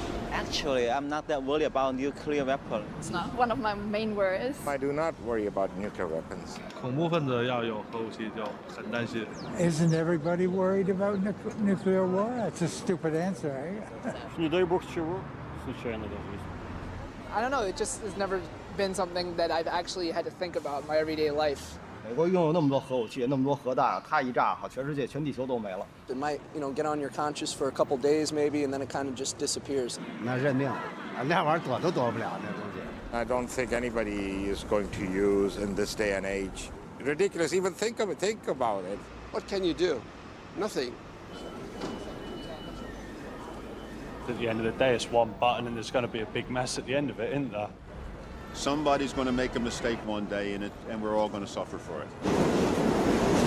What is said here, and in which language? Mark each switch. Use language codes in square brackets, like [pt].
[en] Actually, I'm not that worried about nuclear weapons. It's not one of my main worries. I do not worry about nuclear weapons. [zh] 恐怖分子要有核武器就很担心。 [en] Isn't everybody worried about nuclear war? That's a stupid answer, eh? [ru] Не дай бог чего, случайно даже. [en] I don't know, it just has never been something that I've actually had to think about in my everyday life. [zh] 美国拥有那么多核武器，那么多核弹，它一炸，好，全世界、全地球都没了。 [en] It might, get on your conscience for a couple days maybe, and then it kind of just disappears. [zh] 那认命，那玩意儿躲都躲不了，那东西。 [en] I don't think anybody is going to use in this day and age. Ridiculous, even think about it. What can you do? Nothing. At the end of the day, it's one button, and there's going to be a big mess at the end of it, isn't there? Somebody's going to make a mistake one day in it, and we're all going to suffer for it.